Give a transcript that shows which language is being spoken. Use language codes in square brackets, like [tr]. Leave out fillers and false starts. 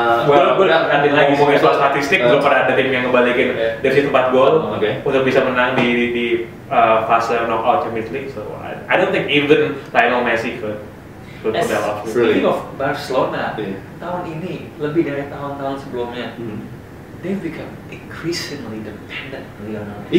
[id] gue akan lagi ngomongin soal statistik, belum pernah ada tim yang ngebalikin dari situ 4 gol untuk bisa menang di fase knockout Champions League. [en] So I don't think even Lionel Messi could pull that off. Speaking of Barcelona, [id] tahun ini lebih dari tahun-tahun sebelumnya. [en] They've become increasingly dependent on Lionel Messi.